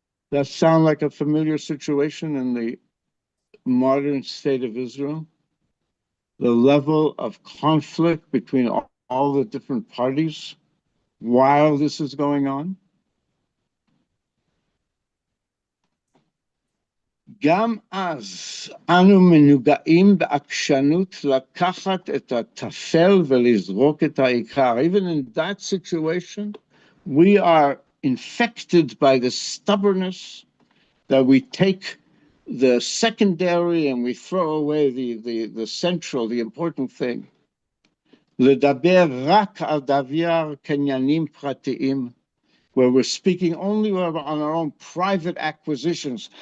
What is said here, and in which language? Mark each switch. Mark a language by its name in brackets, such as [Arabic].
[English] That sound like a familiar situation in the modern state of Israel? The level of conflict between all the different parties while this is going on? [Hebrew] גם אז אנו מנוגעים בעקשנות לקחת את הטפל ולזרוק את העיקר. [English] Even in that situation, we are infected by the stubbornness that we take the secondary and we throw away the central, the important thing. לדבר רק על דבר קניינים פרטיים, where we're speaking only on our own private acquisitions.